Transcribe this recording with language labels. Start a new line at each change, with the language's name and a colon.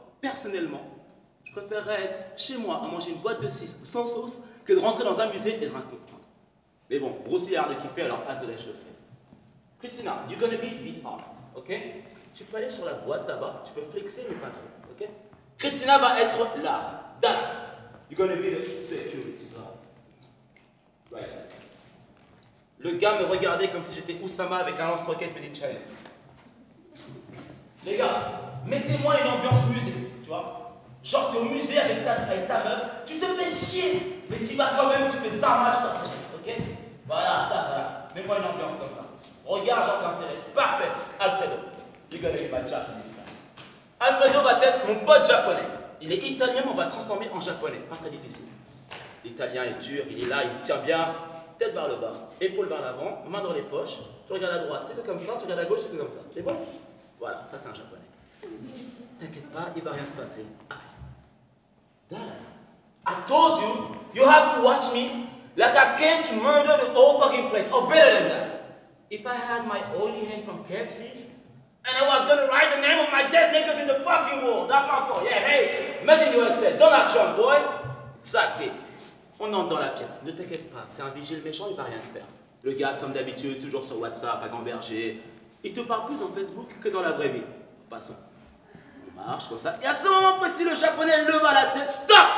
French: Personnellement, je préférerais être chez moi à manger une boîte de 6 sans sauce que de rentrer dans un musée et de rien comprendre. Mais bon, Bruce Lee a de kiffer, alors désolé, je le fais.
English: Christina, you're gonna be the art, ok?
French: Tu peux aller sur la boîte là-bas, tu peux flexer, mais pas trop, ok? Christina va être l'art.
English: Dallas, you're gonna be the security guard. Right.
French: Le gars me regardait comme si j'étais Oussama avec un lance-roquette made in China. Les gars, mettez-moi une ambiance musée, tu vois? Genre, t'es au musée avec ta meuf, tu te fais chier, mais tu vas quand même, tu fais ça, match, ok? Voilà, ça, voilà. Mets-moi une ambiance comme ça. Regarde, j'entends l'intérêt. Parfait. Alfredo.
English: You gotta be my Japanese guy.
French: Alfredo va être mon pote japonais. Il est italien, mais on va le transformer en japonais. Pas très difficile. L'italien est dur, il est là, il se tient bien. Tête vers le bas, épaules vers l'avant, main dans les poches. Tu regardes à droite, c'est que comme ça. Tu regardes à gauche, c'est que comme ça. C'est bon? Voilà, ça c'est un japonais. T'inquiète pas, il va rien se passer. Arrête.
English: Dallas, I told you, you have to watch me like I came to murder the whole fucking place, or better than that. If I had my oily hand from KFC, and I was gonna write the name of my dead niggas in the fucking wall, that's my point. Yeah, hey, Made in USA, Donald Trump, boy. Exactly.
French: On entre dans la pièce. Ne t'inquiète pas, c'est un vigile méchant, il va rien te faire. Le gars, comme d'habitude, toujours sur WhatsApp, à gamberger. Il te parle plus dans Facebook que dans la vraie vie. Passons. On marche comme ça. Et à ce moment précis, le japonais leva la tête. Stop!